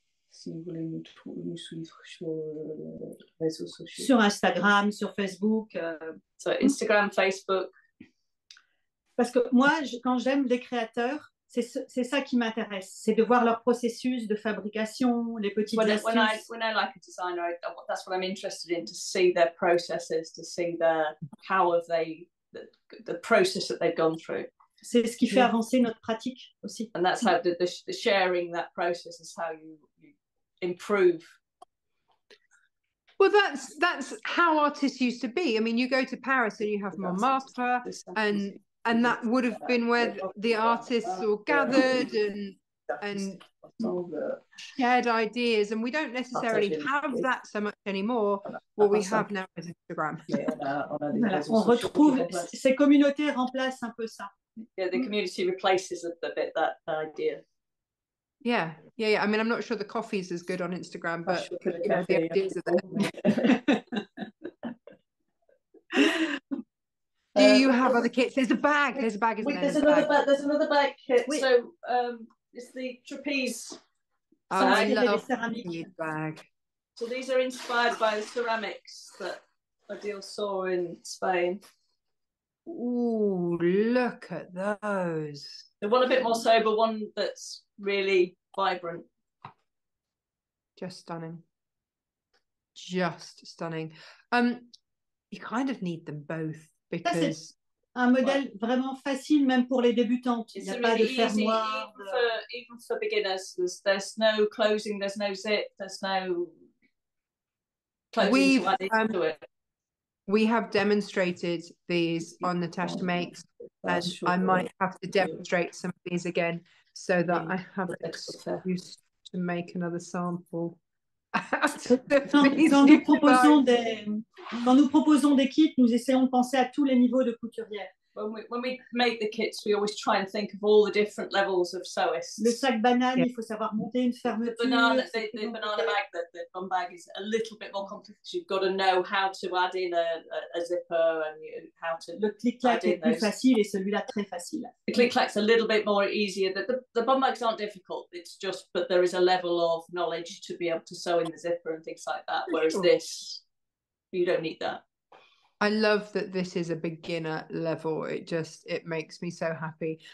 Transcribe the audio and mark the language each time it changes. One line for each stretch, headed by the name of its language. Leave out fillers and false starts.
French: Si vous voulez nous suivre sur réseaux sociaux. Sur Instagram, sur Facebook.
English: So Instagram, Facebook.
French: Parce que moi, quand j'aime les créateurs, c'est ça qui m'intéresse. C'est de voir leur processus de fabrication, les petites astuces.
English: When I like a designer, that's what I'm interested in, to see their processes, to see the process that they've gone through.
French: C'est ce qui fait avancer notre pratique aussi.
English: And that's how the sharing that process is how you improve. Well, that's how artists used to be. I mean, you go to Paris and you have Montmartre, and that would have been where the artists all gathered and shared ideas, and we don't necessarily have that so much anymore. What we have now is Instagram.
French: On retrouve, ces communautés remplacent un peu ça.
English: Yeah, the community replaces a bit that idea. Yeah. I mean, I'm not sure the coffee's as good on Instagram, but the ideas are there. Do you have other kits? There's a bag, isn't there? There's another bag kit. Wait. So it's the trapeze. I love the bag. So these are inspired by the ceramics that Odile saw in Spain. Ooh, look at those. The one a bit more sober, one that's really vibrant. Just stunning. You kind of need them both because
French: un modèle vraiment facile même pour les débutantes. Il n'y a pas de fermoir.
English: Even for beginners, there's no closing, there's no zip, there's no closing to it. We have demonstrated these on Natasha Makes, and I might have to demonstrate some of these again so that I have an excuse to make another sample.
French: Quand nous proposons des kits, nous essayons de penser à tous les niveaux de couturière.
English: When we make the kits, we always try and think of all the different levels of sewists.
French: Le sac banane, il faut savoir monter une fermeture.
English: The banana bag, the bum bag is a little bit more complicated. You've got to know how to add in a zipper and how to.
French: Le clic-clac est plus facile et celui-là très facile.
English: The clic-clac's a little bit more easier. The bum bags aren't difficult. It's just, but there is a level of knowledge to be able to sew in the zipper and things like that. Whereas this, you don't need that. I love that this is a beginner level. It makes me so happy.